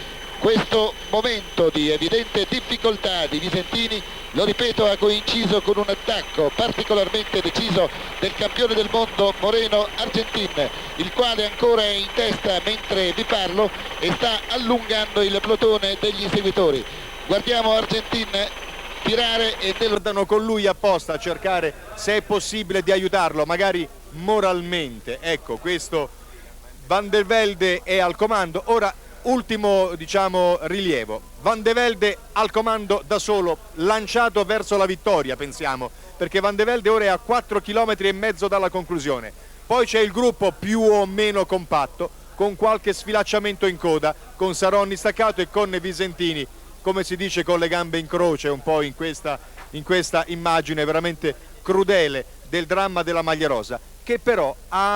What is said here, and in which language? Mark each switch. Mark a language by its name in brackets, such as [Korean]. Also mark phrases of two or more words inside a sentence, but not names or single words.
[Italian] Questo momento di evidente difficoltà di Visentini, lo ripeto, ha coinciso con un attacco particolarmente deciso del campione del mondo Moreno Argentin, il quale ancora è in testa mentre vi parlo e sta allungando il plotone degli seguitori. Guardiamo Argentin tirare e andano con lui apposta a cercare, se è possibile, di aiutarlo, magari moralmente. Ecco, questo Van der Velde è al comando. Ora ultimo, diciamo, rilievo: Van de Velde al comando da solo, lanciato verso la vittoria, pensiamo, perché Van de Velde ora è a 4,5 km dalla conclusione. Poi c'è il gruppo più o meno compatto, con qualche sfilacciamento in coda, con Saronni staccato e con Visentini, come si dice, con le gambe in croce, un po' in questa immagine veramente crudele del dramma della maglia rosa, che però ha...